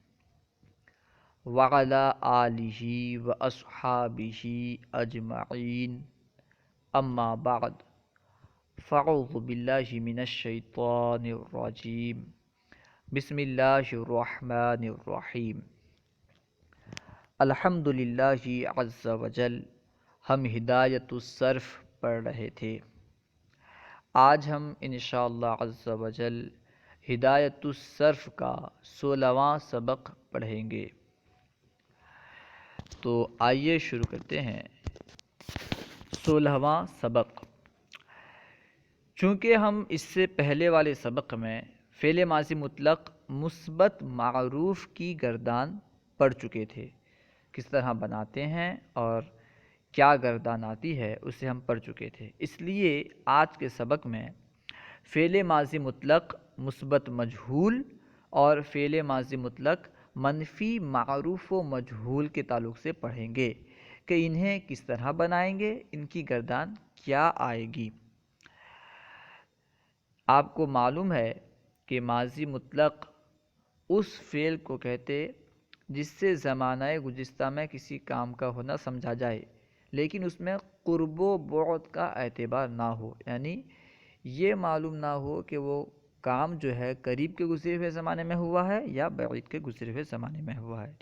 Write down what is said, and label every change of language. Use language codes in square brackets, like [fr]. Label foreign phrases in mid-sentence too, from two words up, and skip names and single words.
[ar] وعلی آلہ واصحابہ اجمعین اما بعد فاعوذ باللہ من الشیطان الرجیم بسم اللہ الرحمن الرحیم الحمد للہ عز وجل. [ur] ہم ہدایت الصرف پڑھ رہے تھے. آج ہم [ar] انشاءاللہ عز وجل [ur] ہدایت الصرف کا 16واں سبق پڑھیں گے. تو آئیے شروع کرتے ہیں 16واں سبق. چونکہ ہم اس سے پہلے والے سبق میں فعل ماضی مطلق مثبت معروف کی گردان پڑھ چکے تھے، کس طرح بناتے ہیں اور کیا گردان آتی ہے اسے ہم پڑھ چکے تھے. اس لیے آج کے سبق میں فعل ماضی مطلق مثبت مجہول اور فعل ماضی مطلق منفی معروف و مجہول کے تعلق سے پڑھیں گے کہ انہیں کس طرح بنائیں گے، ان کی گردان کیا آئے گی. آپ کو معلوم ہے کہ ماضی مطلق اس فعل کو کہتے جس سے زمانہ گزشتہ میں کسی کام کا ہونا سمجھا جائے لیکن اس میں قرب و بعد کا اعتبار نہ ہو، یعنی یہ معلوم نہ ہو کہ وہ کام جو ہے قریب کے گزرے ہوئے زمانے میں ہوا ہے یا بعید کے گزرے ہوئے زمانے میں ہوا ہے.